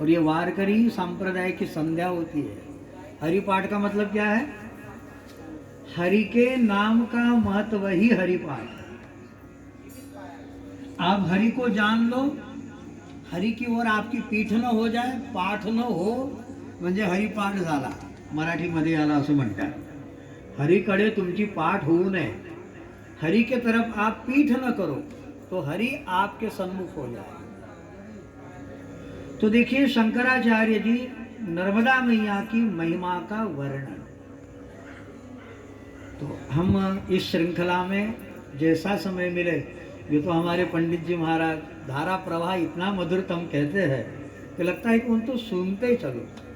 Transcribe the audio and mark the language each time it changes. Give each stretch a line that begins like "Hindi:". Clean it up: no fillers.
Hindi: और ये वारकरी संप्रदाय की संध्या होती है। हरिपाठ का मतलब क्या है? हरि के नाम का महत्व ही हरिपाठ। आप हरि को जान लो, हरि की ओर आपकी पीठ न हो जाए, पाठ न हो
Marathi: म्हणजे हरिपाठ झाला, मराठीमध्ये याला असं म्हणतात। हरिकडे तुमची पाठ होऊ नये,
Hindi: हरि के तरफ आप पीठ न करो तो हरि आपके सन्मुख हो जाए। तो देखिए शंकराचार्य जी नर्मदा मैया की महिमा का वर्णन, तो हम इस श्रृंखला में जैसा समय मिले, ये तो हमारे पंडित जी महाराज धारा प्रवाह इतना मधुरतम कहते हैं कि लगता है कि उन तो सुनते ही चलो।